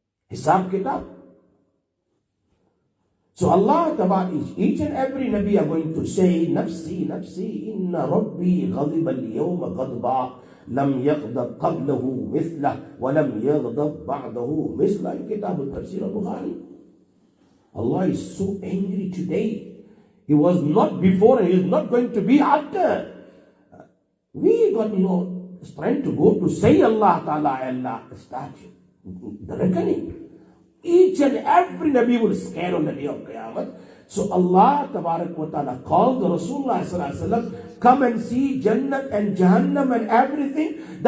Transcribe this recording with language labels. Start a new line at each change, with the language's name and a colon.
English: Hisab kitab. So Allah Tabarak, each and every Nabi are going to say,
Arabic: Nafsi, Nafsi, Inna Rabbi ghadiba al-yawma ghadba. لم يغضب قبله مثله ولم يغضب بعده مثله
English: in Kitab al-Tafsir al-Bukhari. Allah is so angry today. He was not before and He is not going to be after. We got no strength to go to say Allah Ta'ala, Allah, start the reckoning. Each and every Nabi will scare on the day of Qiyamah. So Allah Tabarak wa Ta'ala called the Rasulullah sallallahu alaihi wasallam, come and see Jannat and Jahannam and everything.